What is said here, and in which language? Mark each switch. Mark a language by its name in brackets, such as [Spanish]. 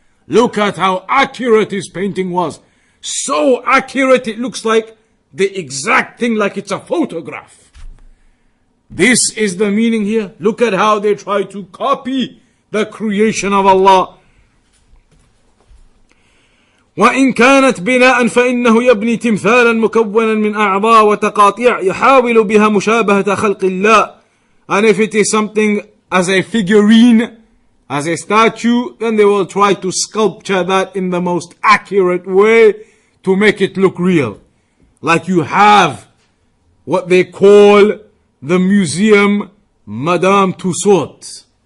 [English] Look at how accurate his painting was. So accurate it looks like the exact thing, like it's a photograph. This is the meaning here. Look at how they try to copy the creation of Allah. [Arabic] وإن كانت بناء فإنه يبني تمثالا مكونا من أعضاء وتقاطيع يحاول بها مشابهة خلق الله. [English] And if it is something as a figurine, as a statue, then they will try to sculpture that in the most accurate way to make it look real. Like you have what they call the museum Madame Tussauds.